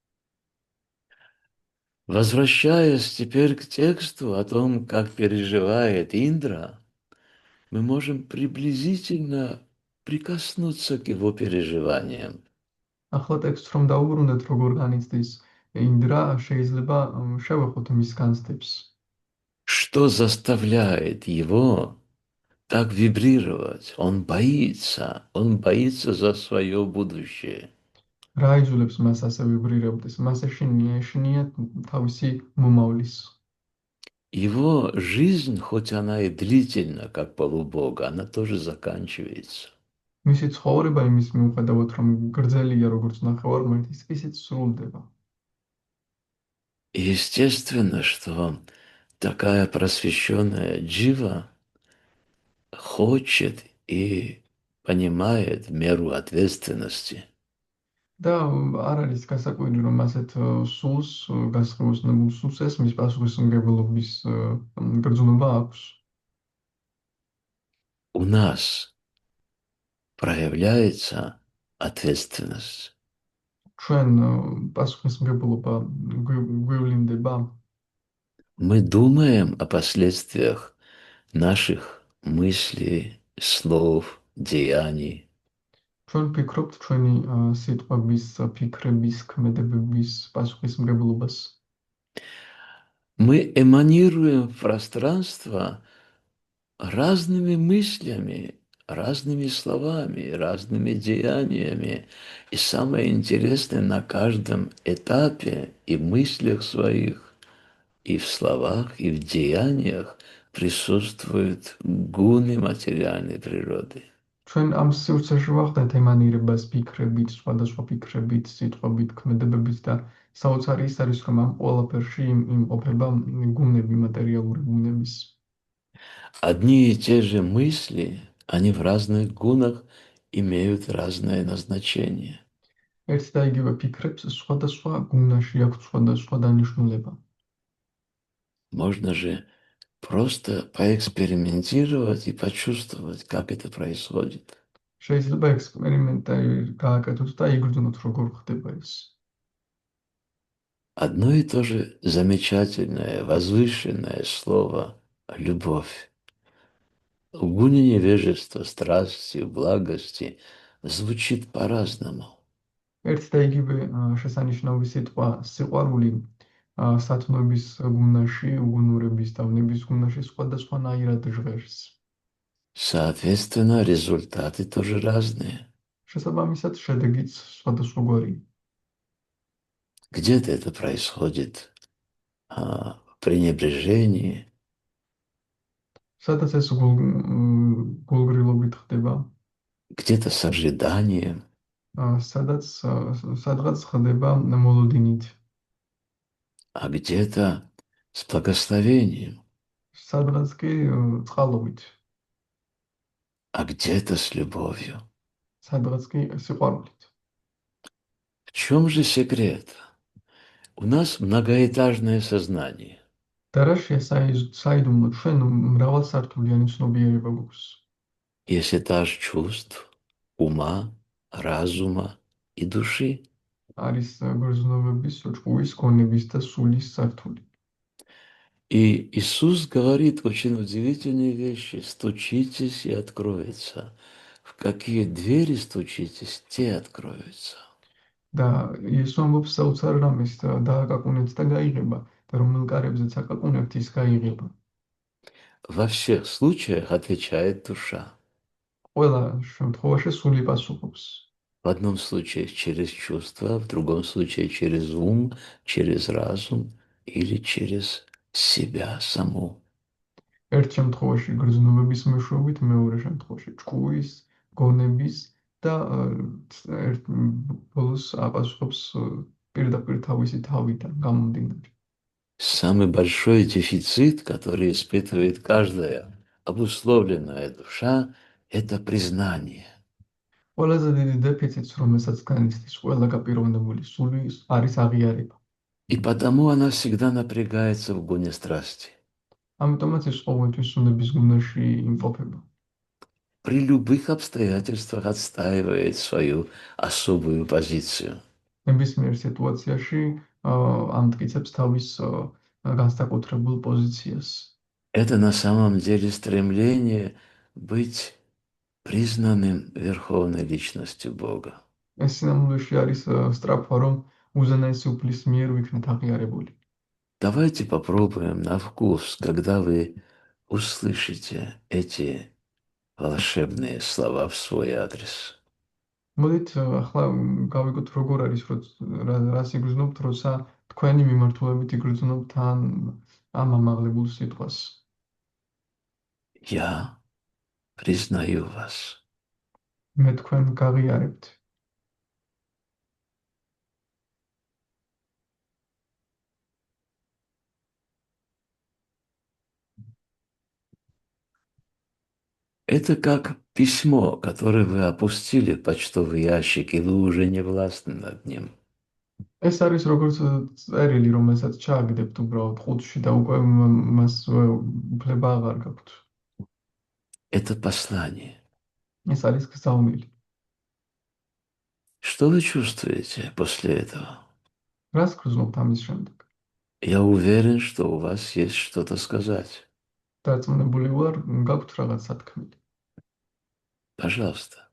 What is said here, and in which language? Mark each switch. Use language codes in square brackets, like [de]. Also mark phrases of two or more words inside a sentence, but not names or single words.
[ru] Возвращаясь теперь к тексту о том, как переживает Индра, мы можем приблизительно прикоснуться к его переживаниям. [ka] ახლა ტექსტს რომ დაუბრუნდეთ, როგორ განიცდის ინდრა, შეიძლება შევეხოთ მის განცდებს. [ru] Что заставляет его так вибрировать? Он боится за свое будущее. [ka] რა იძულებს მას ასე ვიბრირებდეს? მას ეშინია თავისი მომავლის. [ru] Его жизнь, хоть она и длительна, как полубога, она тоже заканчивается. [ka] მისი ცხოვრება იმის მიუხედავად, რომ გრძელია როგორც ნახევარმართის, ისიც სრულდება. [ru] Естественно, что такая просвещенная джива хочет и понимает меру ответственности. [ka] და არ არის გასაკვირი, რომ ასეთ სულს, გასხმოსნებულ სულს ესმის პასუხისმგებლობის გრძნობა აქვს. [ru] У нас проявляется ответственность. [ka] ჩვენ პასუხისმგებლობა გვივლინდება. [ru] Мы думаем о последствиях наших мыслей, слов, деяний. [ka] ჩვენ ვფიქრობთ ჩვენი სიტყვების, ფიქრების, ქმედებების პასუხისმგებლობას. [ru] Мы эманируем в пространство разными мыслями, разными словами, разными деяниями. И самое интересное, на каждом этапе и мыслях своих, и в словах, и в деяниях присутствуют гуны материальной природы. [ka] ჩვენ ამ სივრცეში ვახდენთ ემანირებას ფიქრებით, სხვადასხვა ფიქრებით, სიტყვებით, ქმედებებით და საოცარი ის არის, რომ ამ ყველაფერში იმყოფება გუნები, მატერიალური გუნების. [ru] Одни и те же мысли, они в разных гунах имеют разное назначение. [ka] ერთ და იგივე ფიქრებს სხვადასხვა გუნაში აქვს სხვადასხვა დანიშნულება. [ru] Можно же просто поэкспериментировать и почувствовать, как это происходит. [ka] შეიძლება ექსპერიმენტი გააკეთოთ და იგრძნოთ, როგორ ხდება ეს. [ru] Одно и то же замечательное, возвышенное слово «любовь». В гуне невежества, страсти, благости звучит по-разному. [ka] ერთ და იგივე შესანიშნავი სიტყვა სიყვარული სათნოების გუნაში, უგუნურების და ვნების გუნაში სხვადასხვანაირად ჟღერს. [ru] Соответственно, результаты тоже разные. [ka] შესაბამისად, შედეგიც სხვადასხვაგვარია. [ru] Где-то это происходит в пренебрежении, [ka] სადაც ეს გულგრილობით ხდება, [ru] где-то с ожиданием, [ka] სადღაც ხდება მოლოდინით, [ru] а где-то с благословением, [ka] სადღაც კი წყალობით, [ru] а где-то с любовью. [ka] სადღაც კი სიყვარულით. [ru] В чем же секрет? У нас многоэтажное сознание. [ka] და რაშია საიდუმლო, ჩვენ მრავალსართულიანი ცნობიერება გვაქვს. [ru] Есть этаж чувств, ума, разума и души. [ka] არის გრძნობების, ჭკუის, გონების და სულის სართული. [ru] И Иисус говорит очень удивительные вещи. Стучитесь и откроется. В какие двери стучитесь, те откроются. [ka] და იესო ამბობს საოცარ რამეს და დააკაკუნეთ და გაიღება და რომელ კარებზეც აკაკუნებთ ის გაიღება. [ru] Во всех случаях отвечает душа. [ka] ყველა შემთხვევაში სული პასუხობს. [ru] В одном случае через чувства, в другом случае через ум, через разум или через себя саму. [ka] ერთ შემთხვევაში გრძნობების მეშვეობით, მეორე შემთხვევაში ჭკუის, გონების და ერთ ბოლოს აპასუხობს პირდაპირ თავისი თავიდან გამომდინარე. [ru] Самый большой дефицит, который испытывает каждая обусловленная душа, это признание. [ka] ყველაზე დიდი დეფიციტს, რომელსაც განიცდის ყველა გაპიროვნებული სული, არის აღიარება. [ru] И потому она всегда напрягается в гоне страсти. [ka] ამიტომაც ის ყოველთვის სუნების გუნდში იმყოფება. [ru] При любых обстоятельствах отстаивает свою особую позицию. [ka] ნებისმიერ სიტუაციაში ამტკიცებს თავის განსაკუთრებულ პოზიციას. [ru] Это на самом деле стремление быть признанным Верховной Личностью Бога. [ka] ეს სინამდვილეში არის სწრაფვა, რომ უზენაესი უფლის მიერ ვიქნეთ აღიარებული. [ru] Давайте попробуем на вкус, когда вы услышите эти волшебные слова в свой адрес. [ka] მოდით ახლა გავიგოთ როგორ არის, რას იგრძნობთ, როცა თქვენი მიმართულებით იგრძნობთ ამ ამაღლებულ სიტყვას. [ru] Я признаю вас. [ka] მე თქვენ გაღიარებთ. [ru] Это как письмо, которое вы опустили в почтовый ящик, и вы уже не властны над ним. [ka] ეს არის როგორც წერილი, რომელსაც ჩააგდებთ უბრალოდ ყუთში და უკვე მას უფლება აღარ გაქვთ. [ru] Это послание. [ka] ეს არის გზავნილი. [ru] Что вы чувствуете после этого? [ka] რას გრძნობთ ამის შემდეგ? [ru] Я уверен, что у вас есть что-то сказать. [ka] დარწმუნებული ვარ, გაქვთ რაღაც სათქმელი. [ru] Пожалуйста.